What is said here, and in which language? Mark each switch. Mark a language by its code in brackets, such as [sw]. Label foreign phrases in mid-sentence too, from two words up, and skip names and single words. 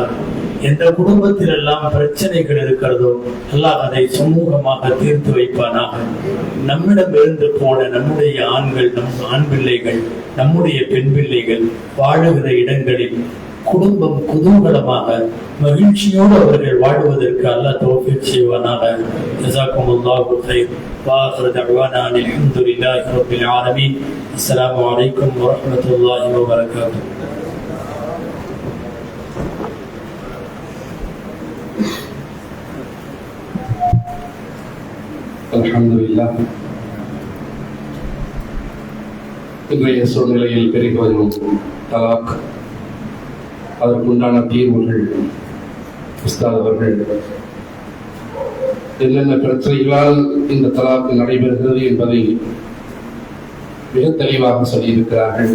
[ta] எந்த குடும்பத்தில் எல்லாம் பிரச்சனைகள் இருக்கிறதோ அல்லாஹ் அதை சுமூகமாக தீர்த்து வைப்பானாக. நம்மிடம் இருந்து போன நம்முடைய ஆண்கள், நம் ஆண் பிள்ளைகள், நம்முடைய பெண் பிள்ளைகள் வாழுகிற இடங்களில் குடும்பம் குதூகலமாக மகிழ்ச்சியோடு அவர்கள் வாழ்வதற்கு அல்லாஹ் தௌஃபீக் செய்வானாக. [ar] جزاكم الله خير. وآخر دعوانا أن الحمد لله رب العالمين. السلام عليكم ورحمة الله وبركاته. அல்ஹம்துலில்லாஹ். [ta] இன்றைய சூழ்நிலையில் பெருகி வரும் தலாக், அதற்குண்டான தீர்வுகள், உஸ்தாத் அவர்கள் என்னென்ன பிரச்சனைகளால் இந்த தலாக் நடைபெறுகிறது என்பதை மிக தெளிவாக சொல்லியிருக்கிறார்கள்.